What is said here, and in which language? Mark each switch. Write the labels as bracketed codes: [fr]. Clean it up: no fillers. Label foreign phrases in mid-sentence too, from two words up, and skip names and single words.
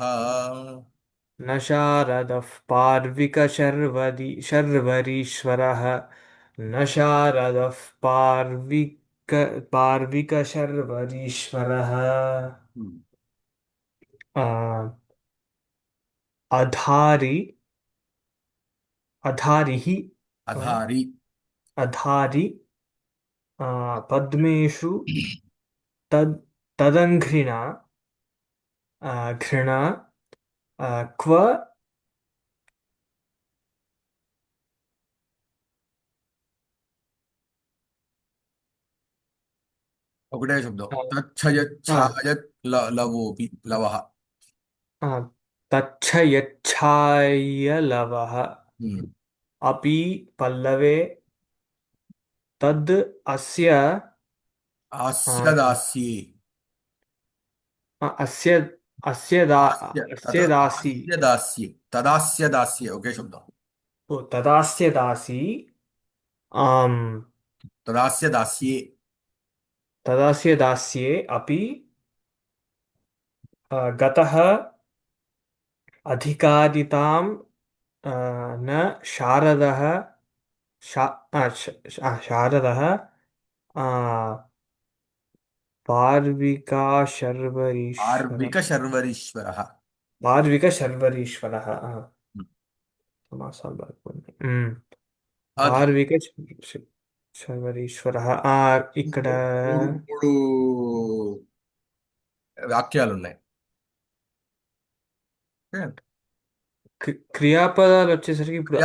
[sa] न शारदः शर्वरीश्वरः न शारदः पार्विकशर्वरीश्वरः आ, अधारि अधारिः आ, अधारि। अधारि पद्मेषु तद् तदङ्घ्रिणा घृणा क्व [te] ఒకటే శబ్దం. आ, आ, [sa] తచ్చయచ్ఛాయత్ లవోపి లవः. आ, तच्छयच्छायलवः ఉమ్. अपि पल्लवे तद् अस्य आस्य आ, दास्ये. अस्य अस्य दा आस्य तत् अस्य दासी आस्य दास्ये तदास्य दास्ये [te] ఒకే శబ్దం. [sa] ओ तदास्य दासी आम् तदास्य दास्ये. तदास्य दास्ये अपि गतः अधिकारितां न शारदः शारदः आ, पार्विकाशर्वरीश्वर आर्विकशर्वरीश्वरः. पार्विकशर्वरीश्वरः समासः బాగుంది. అధ పార్విక శర్వరీశ్వర ఇక్కడ [te] మూడు మూడు మూడు వాక్యాలు ఉన్నాయి. ఓకే? క్రియాపదాలు వచ్చేసరికి ఇప్పుడు